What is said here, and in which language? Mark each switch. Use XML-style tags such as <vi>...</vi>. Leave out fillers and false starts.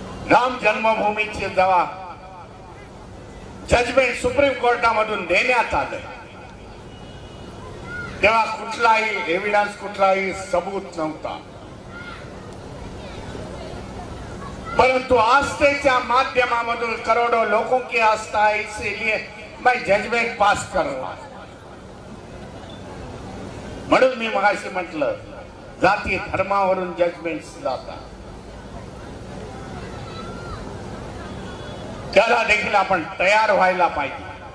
<mr>राम जन्मभूमीचे जेव्हा judgement supreme कोर्टामधून देण्यात आलं तेव्हा कुठलाही एव्हिडन्स, कुठलाही सबूत नव्हता. परंतु आस्थेच्या माध्यमामधून</mr> <hi>करोडों लोगों की आस्था है, इसीलिए मैं जजमेंट पास कर रहा.</hi> <mr>म्हणून मी मगाशी म्हटलं जाती धर्मावरून जजमेंट जातात. त्याला देखील आपण तयार व्हायला पाहिजे.</mr>